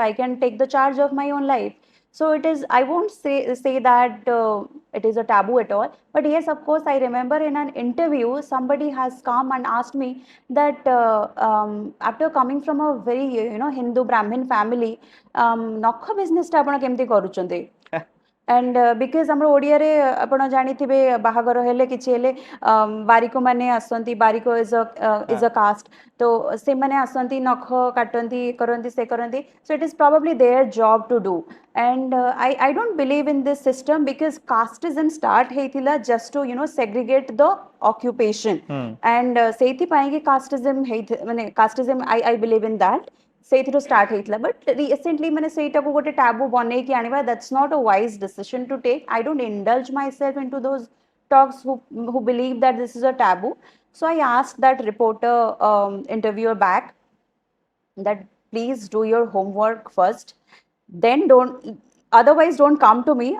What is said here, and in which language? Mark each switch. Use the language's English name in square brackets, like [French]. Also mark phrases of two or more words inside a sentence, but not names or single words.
[English] I can take the charge of my own life. So it is, I won't say that it is a taboo at all. But yes, of course, I remember in an interview, somebody has come and asked me that after coming from a very, Hindu Brahmin family, [Odia] ନଖ business ତ ଆପଣ କେମିତି କରୁଛନ୍ତି? [English] And because [Odia] ଆମର ଓଡ଼ିଆରେ ଆପଣ ଜାଣିଥିବେ ବାହାଘର ହେଲେ କିଛି ହେଲେ ବାରିକମାନେ ଆସନ୍ତି, ବାରିକ [English] is a caste, [Odia] ତ ସେମାନେ ଆସନ୍ତି, ନଖ କାଟନ୍ତି, କରନ୍ତି, ସେ କରନ୍ତି. [English] So it is probably their job to do. And I don't believe in this system, because casteism start ହେଇଥିଲା just to segregate the occupation. And [Odia] ସେଇଥିପାଇଁ କି [English] casteism I believe in that. [Odia] ସେଇଥିରୁ ଷ୍ଟାର୍ଟ ହେଇଥିଲା. [English] but recently [Odia] ମାନେ ସେଇଟାକୁ ଗୋଟେ ଟାବୁ ବନେଇକି ଆଣିବା, [English] that's not a wise decision to take. I don't indulge myself into those talks who believe that this is a taboo. So I asked that reporter interviewer back that please do your homework first, then don't Otherwise, don't come to me.